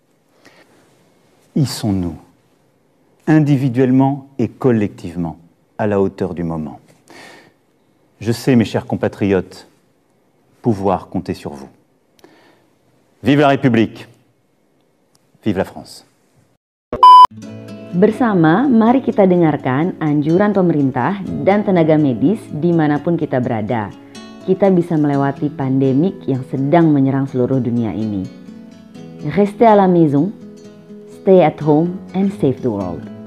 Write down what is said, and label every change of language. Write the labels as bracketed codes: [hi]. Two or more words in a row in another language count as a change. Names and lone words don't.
[fr] Y sont-nous, individuellement et collectivement, à la hauteur du moment? Je sais, mes chers compatriotes, pouvoir compter sur vous. Vive la République! Vive la France! [id] Bersama, mari kita dengarkan anjuran pemerintah dan tenaga medis dimanapun kita berada. Kita bisa melewati pandemik yang sedang menyerang seluruh dunia ini. [fr] Restez à la maison, [en] stay at home and save the world.